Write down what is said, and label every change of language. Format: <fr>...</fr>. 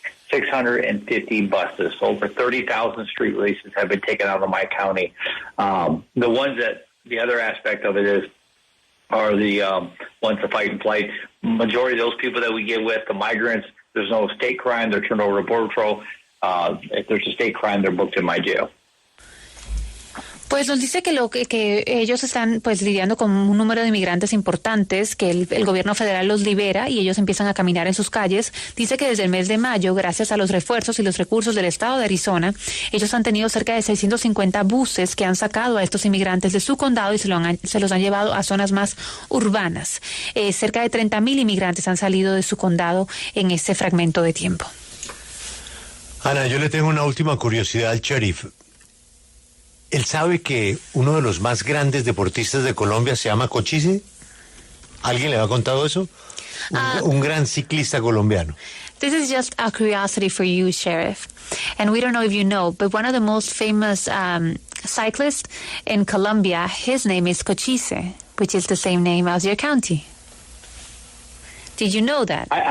<en>650 buses. So over 30,000 street releases have been taken out of my county. The ones that, the other aspect of it are the ones to fight and flight. Majority of those people that we get with, the migrants, there's no state crime, they're turned over to Border Patrol. If there's a state crime, they're booked in my jail.</en> <es>Pues nos dice que ellos están pues lidiando con un número de inmigrantes importantes, que el gobierno federal los libera y ellos empiezan a caminar en sus calles. Dice que desde el mes de mayo, gracias a los refuerzos y los recursos del estado de Arizona, ellos han tenido cerca de 650 buses que han sacado a estos inmigrantes de su condado y se los han llevado a zonas más urbanas. Cerca de 30,000 inmigrantes han salido de su condado en ese fragmento de tiempo. Ana, yo le tengo una última curiosidad al sheriff. ¿Él sabe que uno de los más grandes deportistas de Colombia se llama Cochise? ¿Alguien le ha contado eso? Un gran ciclista colombiano.</es> <en>This is just a curiosity for you, Sheriff. And we don't know if you know, but one of the most famous cyclists in Colombia, his name is Cochise, which is the same name as your county. Did you know that?</en>